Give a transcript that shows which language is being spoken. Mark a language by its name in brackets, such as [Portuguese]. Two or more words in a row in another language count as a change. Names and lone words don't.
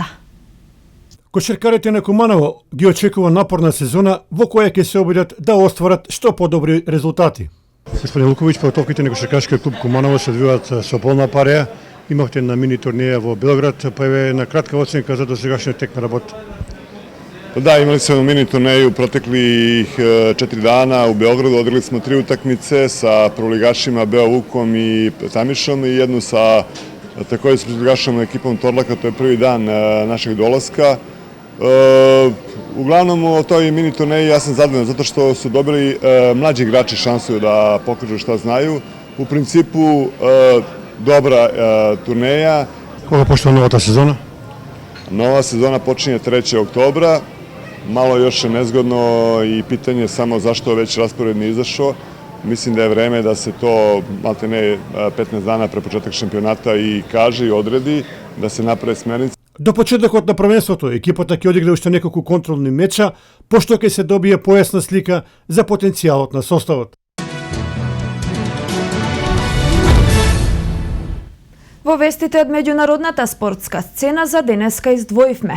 [Macedonian] Кошаркарите на Куманово ги очекува напорна сезона во која ќе се обидат да остварат што подобри резултати. Господин Луковиќ, подготовките на кошаркарскиот клуб Куманово се одвиваат со полна пареја. Имахте на мини турнеја во Белград, па еве на кратка оценка за досегашниот тек на работа. Да, имали сме мини турнеju [Serbian] proteklih 4 dana u Beogradu, odigrali smo 3 utakmice sa prvoligašima Beo Vukom i Tamišom i jednu sa takođe s prvoligašom ekipom Torlaka, to je prvi dan našeg dolaska. Uglavnom u toj mini turneji ja sam zadovoljan zato što su dobili mlađi igrači šansu da pokažu šta znaju. U principu dobra turneja. [Macedonian] Кога почнува новата сезона? [Serbian] Nova sezona počinje 3. oktobra. Malo još je nezgodno i pitanje samo zašto već raspored nije izašao. Mislim da je vreme da se to maltene 15 dana pre početak šampionata i kaže i odredi, da se naprave smernice. [Macedonian] До почетокот на првенството, екипата ќе одигра уште неколку контролни меча, пошто ќе се добие појасна слика за потенцијалот на составот. Во вестите од меѓународната спортска сцена за денеска издвоивме.